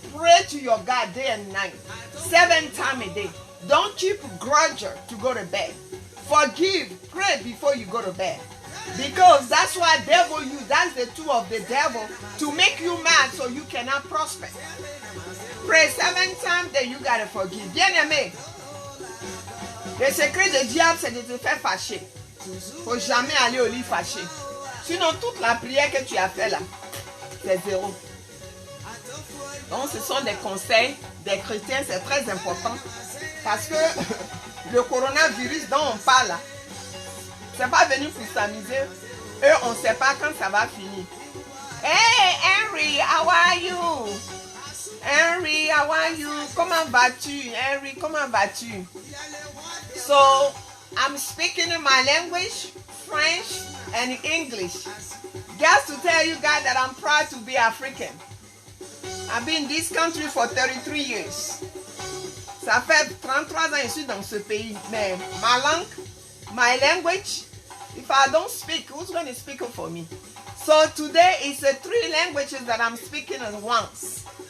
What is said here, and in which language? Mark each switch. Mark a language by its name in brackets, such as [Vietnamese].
[English] Pray to your God day and night. 7 times a day. Don't keep grudge to go to bed. Forgive. Pray before you go to bed. Because that's why devil use. That's the tool of the devil to make you mad so you cannot prosper. Pray 7 times, then you gotta forgive. [French] Bien-aimé, le secret du diable, c'est de te faire fâcher. Faut jamais aller au lit fâché. Sinon, toute la prière que tu as fait là, c'est 0. Donc, ce sont des conseils des chrétiens, c'est très important. Parce que le coronavirus dont on parle là, c'est pas venu pour s'amuser. Eux, on ne sait pas quand ça va finir. [English] Hey, Henry, how are you? Henry, how are you? [French] Comment vas-tu? Henry, comment vas-tu? [English] So, I'm speaking in my language, French and English. Just to tell you guys that I'm proud to be African. I've been in this country for 33 years. [French] Ça fait 33 ans que je suis dans ce pays. Mais ma langue, [English] my language, if I don't speak, who's going to speak it for me? So today it's 3 languages that I'm speaking at once.